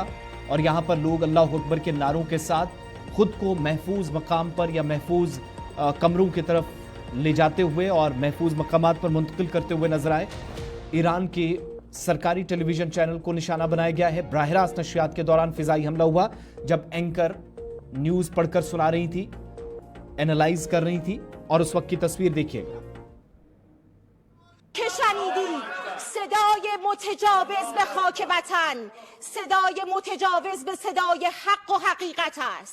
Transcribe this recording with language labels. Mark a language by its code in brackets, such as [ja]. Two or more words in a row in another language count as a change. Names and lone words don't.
[ur] اور یہاں پر لوگ [ar] الله أكبر [ur] کے نعروں کے ساتھ خود کو محفوظ مقام پر یا محفوظ کمروں کی طرف لے جاتے ہوئے اور محفوظ مقامات پر منتقل کرتے ہوئے نظر آئے. ایران کے سرکاری ٹیلی ویژن چینل کو نشانہ بنایا گیا ہے. براہ راست نشریات کے دوران فضائی حملہ ہوا جب [en] anchor news [ur] پڑھ کر سنا رہی تھی، اینالائز کر رہی تھی. اور اس وقت کی تصویر دیکھیے گا. [fa] صدای متجاوز به خاک وطن، صدای متجاوز به صدای حق و حقیقت است.